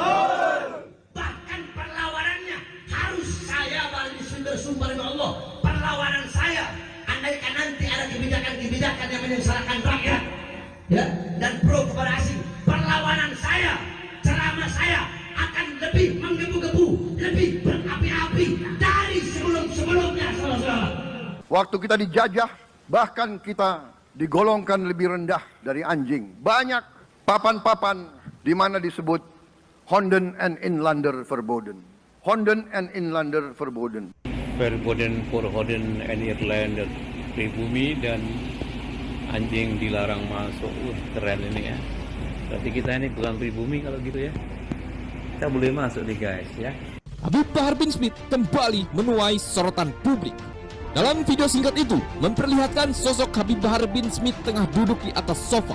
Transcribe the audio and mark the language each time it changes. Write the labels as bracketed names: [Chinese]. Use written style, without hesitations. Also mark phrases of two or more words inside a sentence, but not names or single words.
[Indonesian] Bahkan perlawanannya harus saya Bali Sunda kebijakan yang menyengsarakan rakyat, ya, dan pro kepada asing, perlawanan saya, ceramah saya akan lebih menggebu-gebu, lebih berapi-api dari sebelum-sebelumnya, saudara-saudara. Waktu kita dijajah, bahkan kita digolongkan lebih rendah dari anjing. Banyak papan-papan di mana disebut [Dutch] Honden en inlander verboden. Honden en inlander verboden. Verboden for Honden en Irlander, [Indonesian] pribumi dan anjing dilarang masuk. Keren ini ya. Berarti kita ini bukan pribumi kalau gitu ya. Kita boleh masuk nih guys ya. Habib Bahar bin Smith kembali menuai sorotan publik. Dalam video singkat itu memperlihatkan sosok Habib Bahar bin Smith tengah duduk di atas sofa.